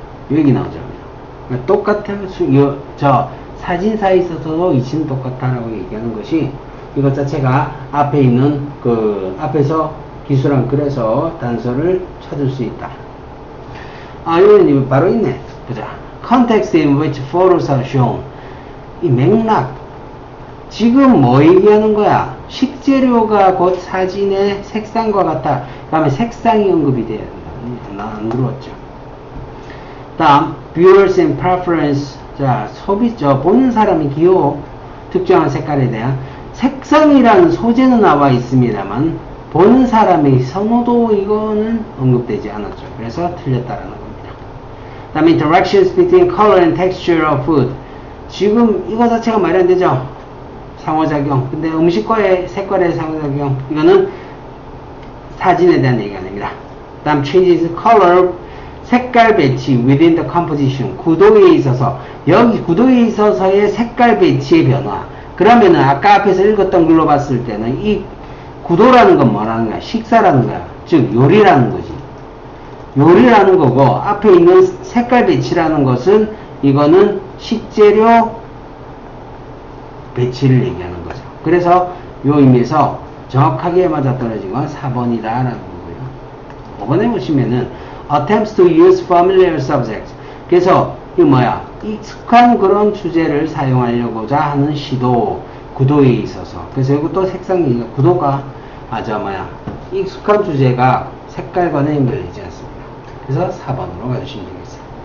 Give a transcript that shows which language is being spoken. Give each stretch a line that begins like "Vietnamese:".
Korean: 여기 나오죠. 똑같아요. 저 사진사에 있어서도 이치는 똑같다라고 얘기하는 것이 이것 자체가 앞에 있는 앞에서 기술한 글에서 단서를 찾을 수 있다. 이건 바로 있네. 보자.
English: Context in which photos are shown.
Korean: 이 맥락. 지금 뭐 얘기하는 거야? 식재료가 곧 사진의 색상과 같다. 그 다음에 색상이 언급이 돼야 된다. 나 안 들어왔죠. 다음,
English: viewers and preference.
Korean: 자, 소비자, 보는 사람이 기호, 특정한 색깔에 대한 색상이라는 소재는 나와 있습니다만, 보는 사람의 선호도, 이거는 언급되지 않았죠. 그래서 틀렸다라는 겁니다. 그 다음에
English: interactions between color and texture of food.
Korean: 지금 이거 자체가 말이 안 되죠. 상호작용. 근데 음식과의 색깔의 상호작용. 이거는 사진에 대한 얘기가 아닙니다. 그 다음
English: changes color,
Korean: 색깔 배치
English: within the composition.
Korean: 구도에 있어서, 여기 구도에 있어서의 색깔 배치의 변화. 그러면은 아까 앞에서 읽었던 걸로 봤을 때는 이 구도라는 건 뭐라는 거야? 식사라는 거야. 즉 요리라는 거지. 요리라는 거고, 앞에 있는 색깔 배치라는 것은 이거는 식재료 배치를 얘기하는 거죠. 그래서 요 의미에서 정확하게 맞아떨어진 건 4번이다 라는 거고요. 5번에 보시면은
English: attempts to use familiar subjects.
Korean: 그래서 이 뭐야? 익숙한 그런 주제를 사용하려고자 하는 시도, 구도에 있어서. 그래서 이것도 색상이, 구도가 익숙한 주제가 색깔과는 연결되지 않습니다. 그래서 4번으로 가주시면 되겠어요.